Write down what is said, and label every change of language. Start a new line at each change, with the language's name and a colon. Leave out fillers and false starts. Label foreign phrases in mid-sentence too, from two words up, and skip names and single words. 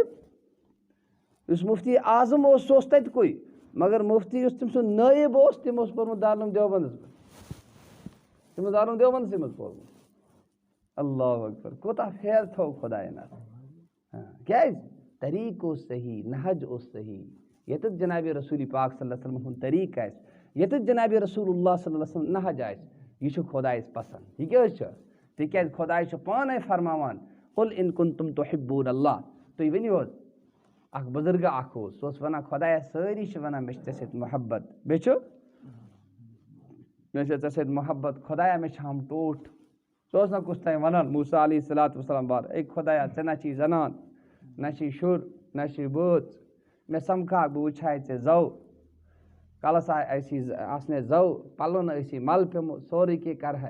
Kashmiri: یُس مفتی اعظم اوس سُہ اوس تَتہِ کُے مگر مفتی یُس تٔمۍ سُنٛد نٲیِب اوس تٔمۍ اوس پوٚرمُت دارالعلوم دیوبندس منٛز تٔمۍ اوس دارالعلوم دیوبندسٕے منٛز پوٚرمُت.
Arabic: اللہ اکبر
Kashmiri: کوٗتاہ پھیرٕ تھوٚو خۄدایَن اَتھ. کیٛازِ طریٖقہٕ اوس صحیح نہج اوس صحیح. ییٚتٮ۪تھ جنابِ رسوٗل پاک
Arabic: صلی اللہ علیہ وسلم
Kashmiri: ہُنٛد طریٖقہٕ آسہِ ییٚتٮ۪تھ جنابِ رسول اللہ
Arabic: صلی اللہ علیہ وسلم
Kashmiri: نہج آسہِ یہِ چھُ خۄدایَس پسنٛد. یہِ کیٛاہ حظ چھُ تِکیٛازِ خۄداے چھُ پانے فرماوان
Arabic: قُل اِن کُنتُم تُحِبوٗنَ اللہ.
Kashmiri: تُہۍ ؤنِو حظ اکھ بُزرگا اکھ اوس سُہ اوس وَنان خۄدایا سٲری چھِ وَنان مےٚ چھِ ژےٚ سۭتۍ محبت مےٚ چھِ ژےٚ سۭتۍ محبت خۄدایا مےٚ چھِ ہم ٹوٹھ. سُہ اوس نہ کُس تانۍ وَنان موسیٰ
Arabic: علیہ الصلوٰتُ وسلام
Kashmiri: بار اے خۄدایا ژےٚ نہ چھِی زنان نہ چھِی شُر نہ چھِی بٲژ مےٚ سمکھا بہٕ وٕچھِ ہاے ژےٚ زو کَلس آسنے زو پَلو نہٕ ٲسی مل پیوٚمُت سورُے کینٛہہ کَرہاے.